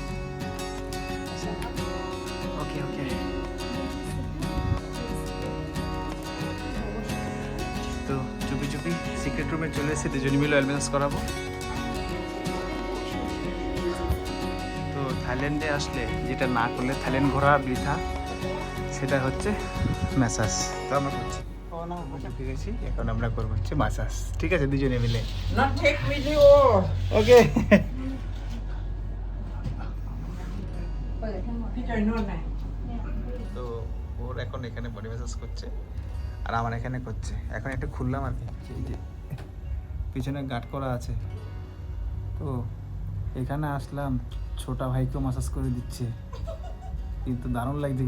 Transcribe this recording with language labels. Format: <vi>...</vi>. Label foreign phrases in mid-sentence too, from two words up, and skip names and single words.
<en>okay okay,</en> <bn>তো চুপি চুপি</bn> <en>secret room-e</en> <bn>চলে এসে দুজনে মিলে</bn> <en>oil massage</en> <bn>করাবো। তো থাইল্যান্ডে আসলে যেটা না করলে থাইল্যান্ড ঘোরা বৃথা, সেটা হচ্ছে ম্যাসাজ। তো আমরা করছি, ঢুকে গেছি, এখন আমরা করবো হচ্ছে ম্যাসাজ। ঠিক আছে, দুজনে মিলে।</bn> <en>Not take video.</en> <bn>ওকে,</bn> <th>พี่จอยนวดไหน</th> <bn>তো ওর এখন এখানে</bn> <en>body massage</en> <bn>করছে আর আমার এখানে করছে। এখন একটু খুললাম আর কি, এই যে পিছনে গার্ড করা আছে। তো এখানে আসলাম, ছোটা ভাইকেও ম্যাসাজ করে দিচ্ছে, কিন্তু দারুণ লাগছে।</bn>